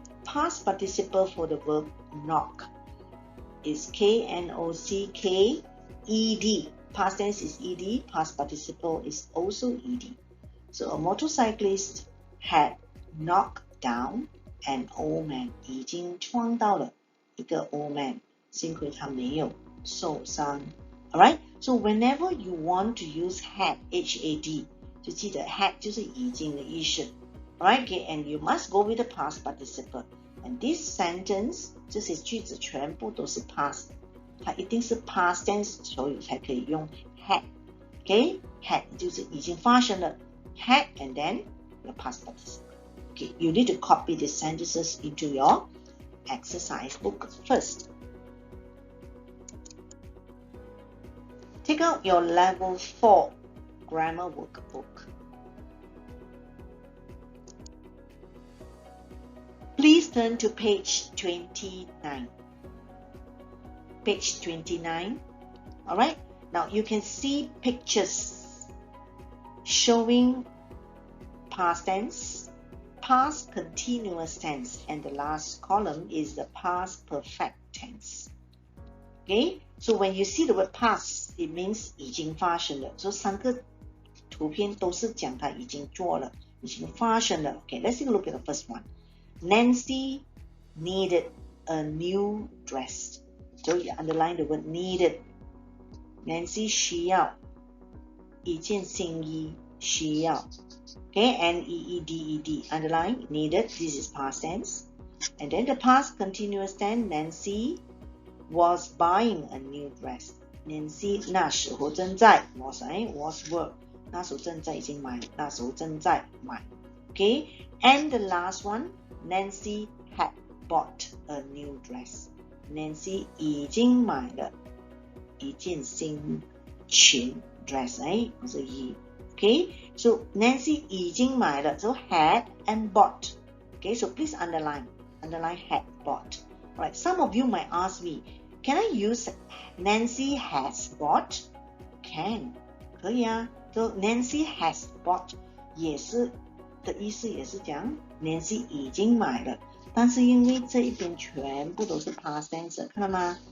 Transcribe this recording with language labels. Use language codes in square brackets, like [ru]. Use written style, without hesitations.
[en] Past participle for the verb knock is K-N-O-C-K-E-D. Past tense is E-D. Past participle is also E-D. So a motorcyclist had knocked down an old man. [zh] 已经撞到了一个 old man. 幸亏他没有受伤。Alright? [en] So whenever you want to use had, H-A-D, [zh] 就记得 had 就是已经的意思。 [en] Alright? Okay, and you must go with the past participle. And this sentence, [zh] 这些句子全部都是 past. 它一定是 past tense, 所以才可以用 had. [en] Okay, had [zh] 就是已经发生了 [en] had and then your past participle. Okay, you need to copy the sentences into your exercise book first. Take out your level 4 grammar workbook. Please turn to page 29. Page 29. Alright, now you can see pictures showing past tense, past continuous tense, and the last column is the past perfect tense. Okay, so when you see the word past, it means [zh] 已经发生了。所以3个图片都是讲它已经做了，已经发生了。 [en] Okay, let's take a look at the first one. Nancy needed a new dress. So you underline the word needed. [zh] Nancy 需要一件新衣，需要。 [en] Okay, N-E-E-D-E-D, underline, needed, this is past tense. And then the past continuous tense, Nancy was buying a new dress. [zh] Nancy 那时候正在 was were 那时候正在已经买，那时候正在买。 [en] Okay, and the last one, Nancy had bought a new dress. [zh] Nancy 已经买了一件新裙 dress， 或者衣。 Okay, so Nancy 已经买了 so had and bought. [en] Okay, so please underline had bought. Alright, some of you might ask me, can I use Nancy has bought? [zh] Can, 可以啊。 [en] So Nancy has bought [zh] 也是的意思也是讲 Nancy 已经买了，但是因为这一边全部都是 past tense， 看到吗？